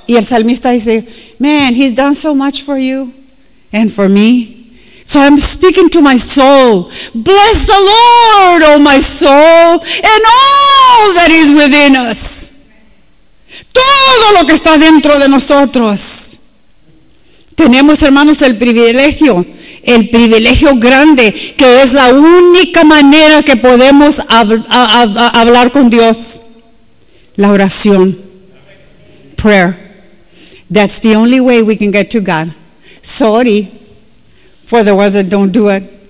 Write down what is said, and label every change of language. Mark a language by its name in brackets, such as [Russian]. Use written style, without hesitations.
[Spanish] Y el salmista dice, [English] man, he's done so much for you and for me. So I'm speaking to my soul. Bless the Lord, oh my soul, and all that is within us. [Spanish] Todo lo que está dentro de nosotros. Tenemos, hermanos, el privilegio grande, que es la única manera que podemos hablar con Dios. La oración. [English] Prayer. That's the only way we can get to God. Sorry for the ones that don't do it.